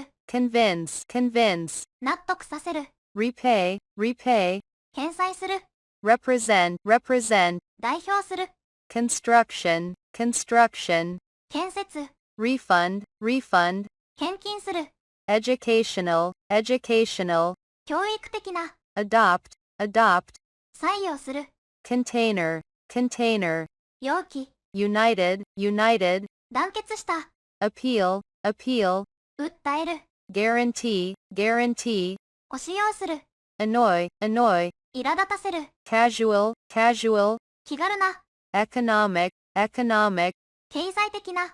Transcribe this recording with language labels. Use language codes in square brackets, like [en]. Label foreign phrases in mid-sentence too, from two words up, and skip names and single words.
[en] convince, convince, [ja] 納得させる、 [en] repay, repay, [ja] 返済する、 [en] represent, represent, [ja] 代表する、 [en] construction, construction, [ja] 建設、 [en] refund, refund, [ja] 献金する、 [en] educational, educational, [ja] 教育的な、 [en] adopt, adopt, [ja] 採用する、 [en] container, container, [ja] 容器、 [en] united, united, [ja] 団結した、 [en] appeal, appeal, [ja] 訴える、 [en] guarantee, guarantee, [ja] 押し要する、 [en] annoy, annoy, [ja] 苛立たせる、 [en] casual, casual, [ja] 気軽な、 [en] economic, economic, [ja] 経済的な、